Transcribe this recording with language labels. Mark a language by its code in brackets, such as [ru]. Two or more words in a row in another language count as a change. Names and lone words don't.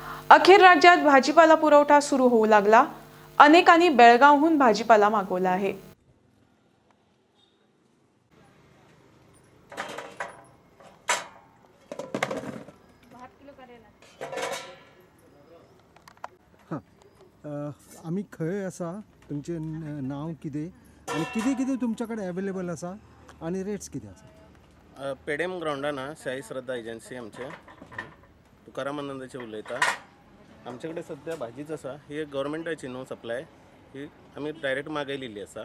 [mr] अखेर राज्यात भाजीपाला पुरवठा सुरू होऊ लागला। अनेकांनी बेळगावहून भाजीपाला मागवला आहे। [kok] आम्ही खंय आसा, तुमचे नाव कितें आनी कितें कितें तुमच्याकडे अवेलेबल आसा आनी रेट्स कितें आसा? पेडेम ग्राउंडार ना साई श्रद्धा एजन्सी आमचे तुकाराम आनंदाचे उलयता। आमच्याकडे सध्या भाजीच आसा, ही एक गव्हर्मेंटाची न्हू सप्लाय, ही आमी डायरेक्ट मागयलेली आसा।